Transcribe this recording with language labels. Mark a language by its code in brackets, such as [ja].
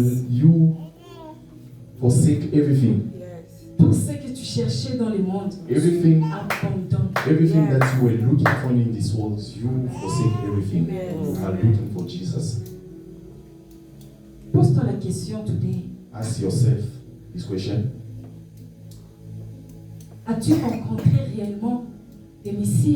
[en] you forsake everything. [fr] Tout ce que tu cherchais dans le monde, [en] Everything, [fr] abandonne. [en] everything that you were looking for in this world, you forsake everything. You are looking for Jesus. [fr] Pose-toi la question today. [en] Ask yourself this question. [fr] As-tu rencontré réellement le Messie?